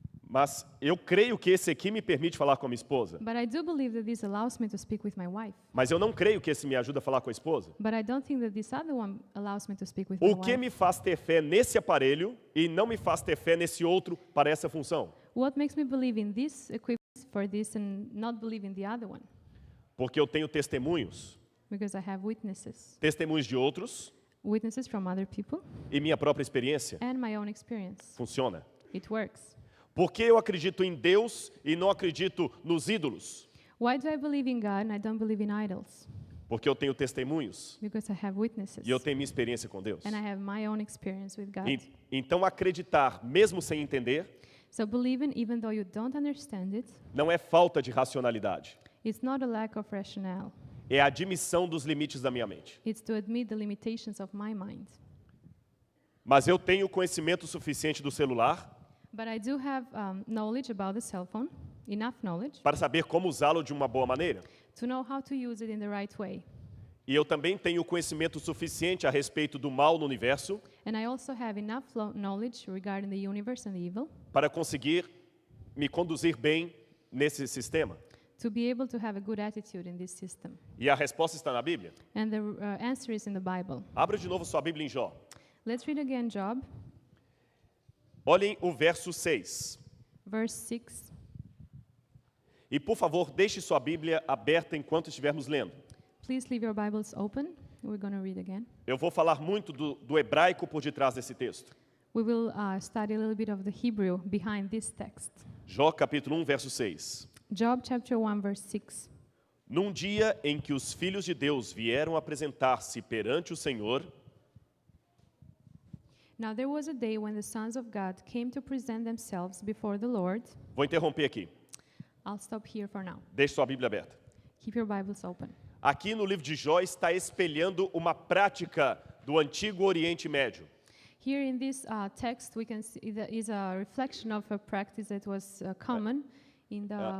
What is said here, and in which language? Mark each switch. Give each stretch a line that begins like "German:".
Portuguese: Mas eu creio que esse aqui me permite falar com a minha esposa.
English: But I do believe that this allows me to speak with my wife.
Portuguese: Mas eu não creio que esse me ajuda a falar com a esposa.
English: But I don't think that this other one allows me to speak with my
Portuguese: O que
English: wife.
Portuguese: me faz ter fé nesse aparelho e não me faz ter fé nesse outro para essa função?
English: What makes me believe in this equipment for this and not believe in the other one?
Portuguese: Porque eu tenho testemunhos.
English: Because I have witnesses.
Portuguese: Testemunhos de outros
English: Witnesses from other people
Portuguese: e minha própria experiência.
English: and my own experience.
Portuguese: Funciona.
English: It works.
Portuguese: Porque eu acredito em Deus e não acredito nos ídolos?
English: Why do I believe in God and I don't believe in idols?
Portuguese: Porque eu tenho testemunhos
English: Because I have witnesses.
Portuguese: e eu tenho minha experiência com Deus.
English: And I have my own experience with God.
Portuguese: Então acreditar, mesmo sem entender,
English: So believing even though you don't understand it,
Portuguese: não é falta de racionalidade.
English: it's not a lack of rationale.
Portuguese: É a admissão dos limites da minha mente.
English: It's to admit the limitations of my mind.
Portuguese: Mas eu tenho conhecimento suficiente do celular
English: But I do have knowledge about the cell phone, enough knowledge,
Portuguese: para saber como usá-lo de uma boa maneira.
English: to know how to use it in the right way.
Portuguese: E eu também tenho conhecimento suficiente a respeito do mal no universo
English: And I also have enough knowledge regarding the universe and the evil
Portuguese: para conseguir me conduzir bem nesse sistema.
English: to be able to have a good attitude in this system.
Portuguese: E a resposta está na Bíblia.
English: And the answer is in the Bible.
Portuguese: Abra de novo sua Bíblia em Jó.
English: Let's read again Job,
Portuguese: Olhem o verso 6.
English: verse 6.
Portuguese: E, por favor, deixe sua Bíblia aberta enquanto estivermos lendo.
English: Please leave your Bibles open. We're going to read again.
Portuguese: Eu vou falar muito do hebraico por detrás desse texto.
English: We will study a little bit of the Hebrew behind this text.
Portuguese: Jó, capítulo 1, verso 6.
English: Job chapter 1, verse 6.
Portuguese: Num dia em que os filhos de Deus vieram apresentar-se perante o Senhor,
English: Now there was a day when the sons of God came to present themselves before the Lord.
Portuguese: vou interromper aqui.
English: I'll stop here for now.
Portuguese: Deixe sua Bíblia aberta.
English: Keep your Bibles open.
Portuguese: Aqui no livro de Jó está espelhando uma prática do Antigo Oriente Médio.
English: Here in this text, we can see that is a reflection of a practice that was common in the